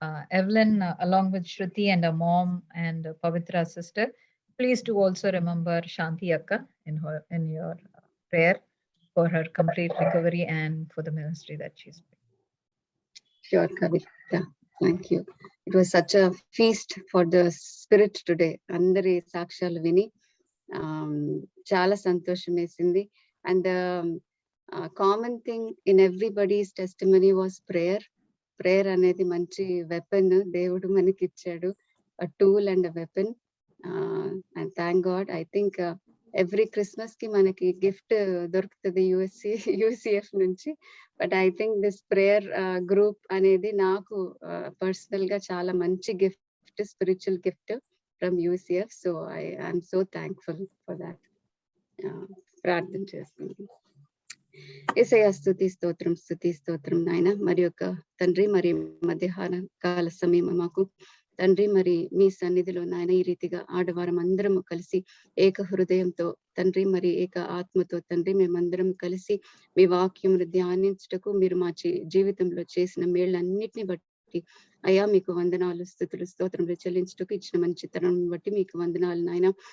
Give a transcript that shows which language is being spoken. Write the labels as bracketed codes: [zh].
[en] Evelyn, along with Shruti and her mom and Pavitra sister, please do also remember Shanti Akka in your prayer for her complete recovery and for the ministry that she's doing. Sure, Kavita. Thank you. It was such a feast for the spirit today. [te] Andari sakshalu vini చాలా సంతోషం వేసింది. [en] and common thing in everybody's testimony was prayer [te] అనేది మంచి weapon దేవుడు మనకి ఇచ్చాడు, [en] Tool and weapon. And thank God. I think every [te] Christmas కి మనకి గిఫ్ట్ దొరుకుతుంది యూసిఎఫ్ నుంచి. [en] but I think this prayer group [te] అనేది నాకు పర్సనల్ గా చాలా మంచి gift, spiritual gift from UCF. [en] So I am so thankful for that. [te] ప్రార్థన చేస్తున్నాను. యేసయ్యా స్తుతి స్తోత్రం నాయన. మరి యొక్క తండ్రి మరి మధ్యాహ్న కాల సమయం మాకు తండ్రి మరి మీ సన్నిధిలో నాయన ఈ రీతిగా ఆడవారం అందరము కలిసి ఏక హృదయంతో తండ్రి మరి ఏక ఆత్మతో తండ్రి మేమందరం కలిసి మీ వాక్యమును ధ్యానించుటకు మీరు మా జీవితంలో చేసిన మేళ్ళన్నిటిని బట్టి అయ్యా మీకు వందనాలు, స్తుతులు, స్తోత్రములు చెల్లించుటకు ఇచ్చిన మంచి తరం బట్టి మీకు వందనాలు నాయన.